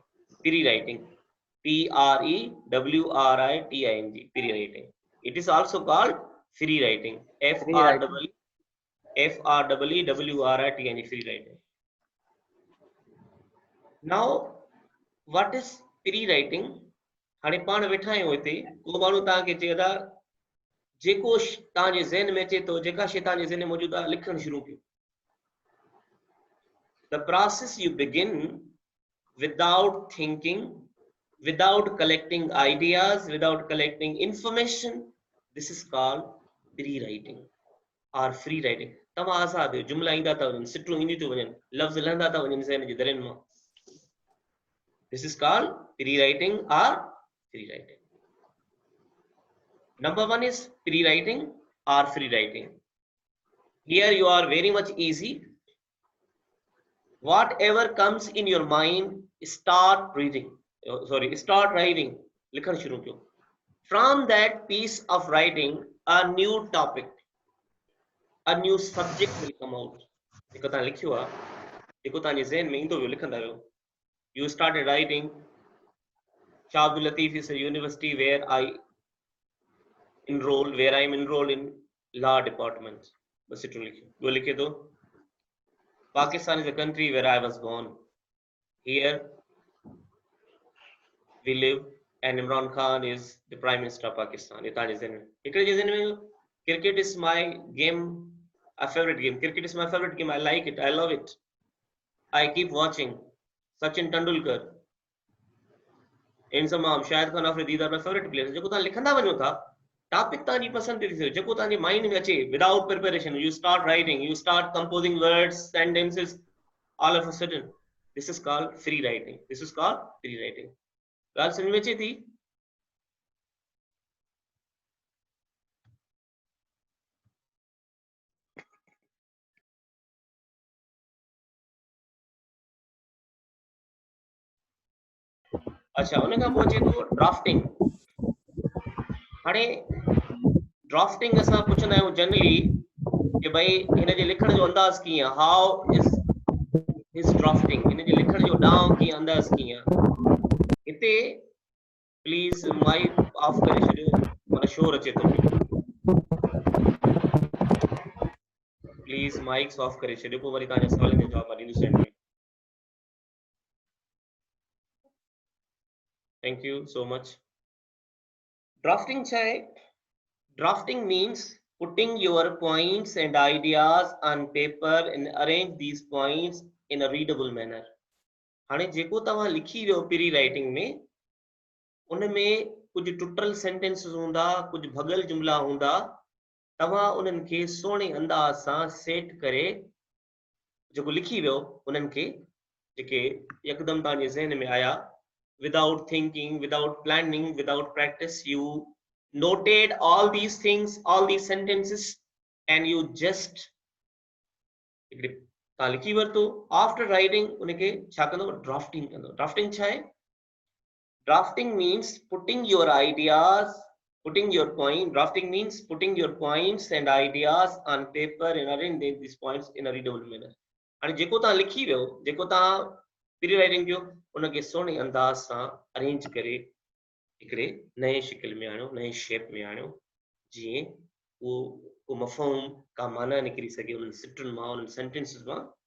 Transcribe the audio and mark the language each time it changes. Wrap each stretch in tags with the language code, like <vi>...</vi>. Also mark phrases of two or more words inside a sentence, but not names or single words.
<en>Pre-writing. P-R-E-W-R-I-T-I-N-G. Pre-writing. It is also called free writing. F-R-E-E-W-R-I-T-I-N-G. Free writing. Now, what is pre-writing?</en> <sd>हाणे पाण वेठा आहियूं हिते, को माण्हू तव्हांखे चए था जेको तव्हांजे ज़हन में अचे थो, जेका शइ तव्हांजे ज़हन में मौजूदु आहे, लिखणु शुरू कयो.</sd> <en>The process you begin without thinking, without collecting ideas, without collecting information. This is called pre-writing or free writing.</en> <sd>तव्हां आज़ाद आहियो, जुमला ईंदा था वञनि, सिटूं ईंदियूं थियूं वञनि, लफ़्ज़ लहंदा था वञनि ज़हन जे दरियुनि मां.</sd> <en>This is called pre-writing or free writing. Number 1 is pre-writing. are free writing. Here you are very much easy. Whatever comes in your mind, start reading. Start writing.</en> <sd>लिखण शुरू कयो.</sd> <en>From that piece of writing, a new topic, a new subject will come out.</en> <sd>जेको तव्हां लिखियो आहे, जेको तव्हांजे ज़हन में ईंदो वियो लिखंदा वियो.</sd> <en>You started writing. Shah Abdul Latif is a university where I am enrolled in law department.</en> <sd>बस इतना लिखियो. वो लिखे तो</sd> <en>Pakistan is a country where I was born. Here we live, and Imran Khan is the Prime Minister of Pakistan. Cricket is my game, a favorite game. Cricket is my favorite game. I like it. I love it. I keep watching. Sachin Tendulkar, Inzamam, Shahid Khan Afridi are my favorite players.</en> <sd>जो कुछ लिखना बनो था, topic तानी पसंद थी, जो कुछ तानी mind में अच्छे,</sd> <en>without preparation, you start writing, you start composing words, sentences, all of a sudden, this is called free writing. This is called free writing.</en> <sd>गाल समझ में अच्छी थी? अच्छा, उन्हें कहाँ पहुँचे तो ड्राफ्टिंग. हाणे ड्राफ्टिंग असां पुछंदा आहियूं जनरली कि भाई हिन जे लिखण जो अंदाज़ कीअं,</sd> <en>how is his drafting,</en> <sd>हिन जे लिखण जो ॾांहुं कीअं, अंदाज़ कीअं. हिते</sd> <en>please mic off</en> <sd>करे छॾियो, माना शोर अचे थो.</sd> <en>please mics off</en> <sd>करे छॾियो, पोइ वरी तव्हांजे सवालनि जो जवाब ॾींदुसि.</sd> <en>Thank you so much. Drafting drafting means putting your points and ideas on paper and arrange these points in a readable manner.</en> <sd>हाणे जेको तव्हां लिखी वियो</sd> <en>pre writing</en> <sd>में, उनमें कुछ टुटल सेंटेंसेस हूंदा, कुछ भगल जुमला हूंदा, तव्हां उन्हनि खे सोणे अंदाज सां सेट करे जेको लिखी वियो उन्हनि खे जेके यकदम तव्हांजे ज़हन में आया,</sd> <en>without thinking, without planning, without practice, you noted all these things, all these sentences, and you just</en> <sd>लिखी वरतो.</sd> <en>After writing</en> <sd>उनखे छा कंदो, ड्राफ्टिंग कंदो. ड्राफ्टिंग छा आहे?</sd> <en>Drafting means putting your ideas, putting your point. Drafting means putting your points and ideas on paper and arranging these points in a readable manner.</en> <sd>हाणे जेको तव्हां लिखी वियो, जेको तव्हां</sd> <en>pre writing</en> <sd>कयो, उनखे सोणे अंदाज सां अरेंज करे हिकिड़े नए शिकिल में आणियो, नए शेप में आणियो, जीअं उहो मफ़हूम का माना निकिरी सघे उन्हनि सिटुनि मां, उन्हनि सेंटेंसिस मां.</sd>